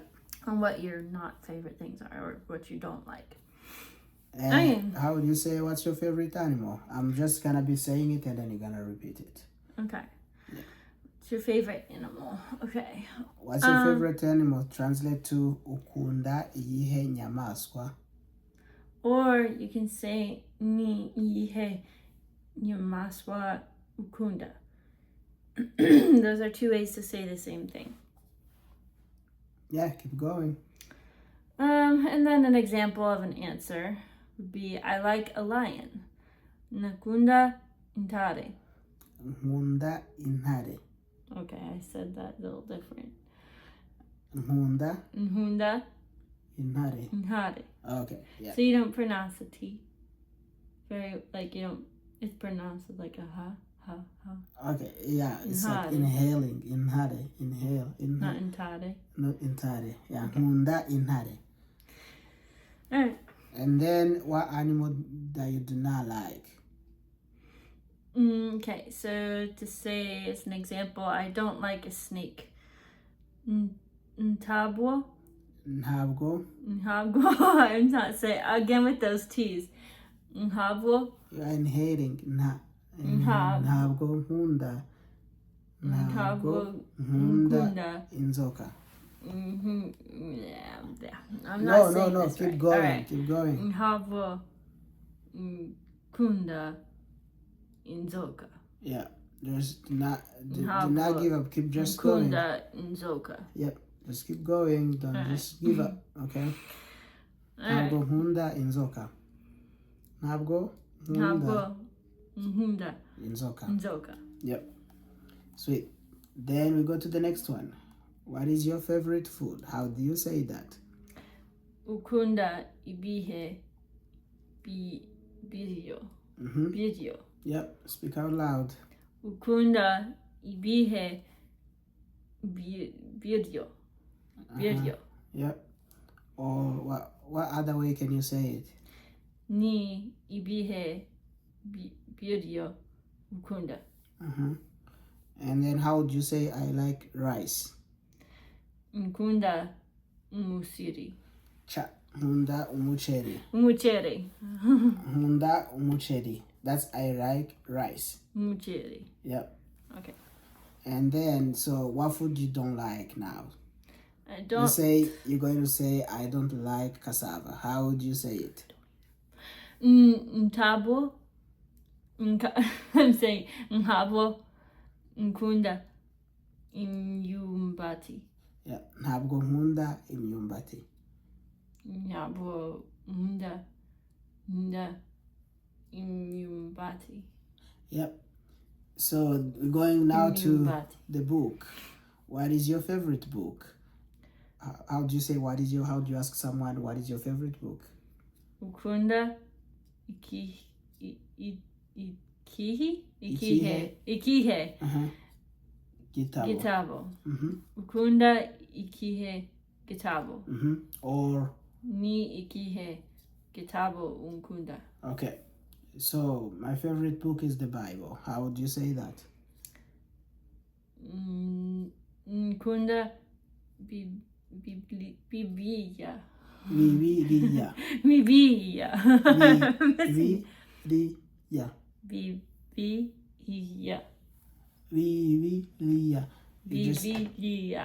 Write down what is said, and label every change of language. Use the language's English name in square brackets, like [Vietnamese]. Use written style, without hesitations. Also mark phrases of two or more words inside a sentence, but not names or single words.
[English] And what your not favorite things are, or what you don't like. And how would you say what's your favorite animal? I'm just gonna be saying it and then you're gonna repeat it. Okay. Yeah. What's your favorite animal? Okay. What's your favorite animal? Translate to [Kinyarwanda] Ukunda, iyihe, nyamaswa. [English] Or you can say [Kinyarwanda] iyihe, nyamaswa, Ukunda. [English] Those are two ways to say the same thing. Yeah, keep going. And then an example of an answer would be, I like a lion. [Kinyarwanda] Nkunda, intare. Nkunda, intare. [English] Okay, I said that a little different. [Kinyarwanda] Nkunda, intare. [English] Okay, yeah. So you don't pronounce the T. Very, like, you don't, it's pronounced like a ha. Okay, yeah, it's like [Kinyarwanda] Intare. [English] inhaling, inhale. Not intare. [Kinyarwanda] Not intare. Yeah, Nkunda, intare. [English] Alright. And then what animal that you do not like? Okay, so to say as an example, I don't like a snake. [Kinyarwanda] Ntabwo. Ntabwo. [English] I'm not saying, again with those T's. [Kinyarwanda] Ntabwo. [English] You are inhaling. [Kinyarwanda] Ntabwo nkunda. Ntabwo nkunda inzoka. [English] Yeah. I'm not saying No. this Keep right. going. Right. Keep going. [Kinyarwanda] Ntabwo nkunda inzoka. [English] Yeah. Just do not give up. Keep just going. [Kinyarwanda] Nkunda inzoka. [English] Yep. Just keep going. Don't just give up. Okay. [Kinyarwanda] Ntabwo nkunda inzoka. Ntabwo nkunda inzoka. [English] Yep. Sweet. Then we go to the next one. What is your favorite food? How do you say that? [Kinyarwanda] Ukunda iyihe biryo. Biryo. [English] Yep. Speak out loud. [Kinyarwanda] Ukunda iyihe biryo. Biryo. [English] Yep. Or what other way can you say it? [Kinyarwanda] Ni iyihe biryo ukunda. [English] And then how would you say I like rice? [Kinyarwanda] Nkunda umuceri. Nkunda umuceri. Nkunda umuceri. [English] That's I like rice. [Kinyarwanda] Umuceri. [English] Yep. Okay. And then, so what food you don't like now? I don't. You're going to say I don't like cassava. How would you say it? [Kinyarwanda] Ntabo. [English] I'm saying [Kinyarwanda] Nhabo Nkunda imyumbati. [English] Yeah. [Kinyarwanda] Ntabwo nkunda imyumbati. Ntabwo nkunda imyumbati. [English] Yep. So we're going now to the book. What is your favorite book? How do you say how do you ask someone what is your favorite book? [Kinyarwanda] Ukunda iyihe gitabo. Ukunda iyihe gitabo. [English] Or [Kinyarwanda] ni iyihe gitabo ukunda. [English] Okay. So my favorite book is the Bible. How would you say that? [Kinyarwanda] Nkunda Biblia. Biblia. Biblia. Biblia. Biblia.